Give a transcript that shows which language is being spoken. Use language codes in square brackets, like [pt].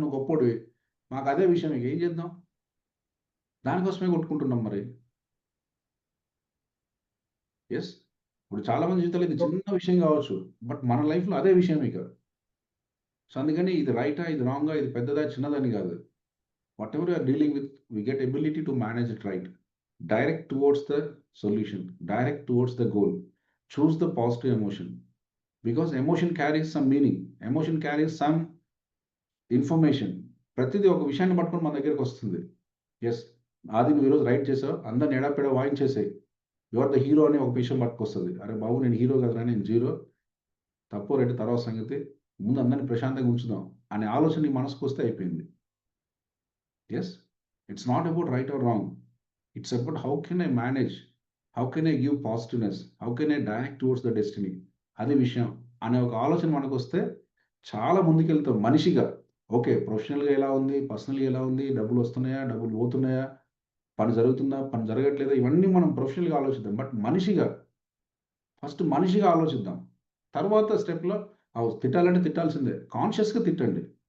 [te] నువ్వు గొప్పోడివి, మాకు అదే విషయం, ఇక ఏం చేద్దాం? దానికోసమే కొట్టుకుంటున్నాం మరి. ఎస్, ఇప్పుడు చాలామంది జీవితాలు ఇది చిన్న విషయం కావచ్చు, బట్ మన లైఫ్లో అదే విషయం ఇక. సో అందుకని ఇది రైటా, ఇది రాంగా, ఇది పెద్దదా చిన్నదని కాదు. [en] Whatever you're dealing with, we get ability to manage it right. Direct towards the solution, direct towards the goal. Choose the positive emotion, because emotion carries some meaning, emotion carries some information. [te] ప్రతిదీ ఒక విషయాన్ని పట్టుకొని మన దగ్గరికి వస్తుంది. Yes, అది నువ్వు ఈరోజు రైట్ చేసావు, అందరిని ఎడాపెడ వాయించేసాయి, [en] your the hero [te] అని ఒక విషయం పట్టుకొస్తుంది. అరే బాబు, నేను హీరో కదరా, నేను జీరో, తప్పు రైట్ తర్వాత సంగతి, ముందు అందరిని ప్రశాంతంగా ఉంచుదాం అనే ఆలోచన నీ మనసుకు వస్తే అయిపోయింది. [en] Yes, it's not about right or wrong. It's about how can I manage, how can I give positiveness, how can I direct towards the destiny. [te] అది విషయం అనే ఒక ఆలోచన మనకు వస్తే చాలా ముందుకెళ్తాం మనిషిగా. ఓకే, ప్రొఫెషనల్గా ఎలా ఉంది, పర్సనల్గా ఎలా ఉంది, డబ్బులు వస్తున్నాయా, డబ్బులు పోతున్నాయా, పని జరుగుతుందా, పని జరగట్లేదా, ఇవన్నీ మనం ప్రొఫెషనల్గా ఆలోచిద్దాం. బట్ మనిషిగా ఫస్ట్ మనిషిగా ఆలోచిద్దాం. తర్వాత స్టెప్లో తిట్టాలంటే తిట్టాల్సిందే, కాన్షియస్గా తిట్టండి.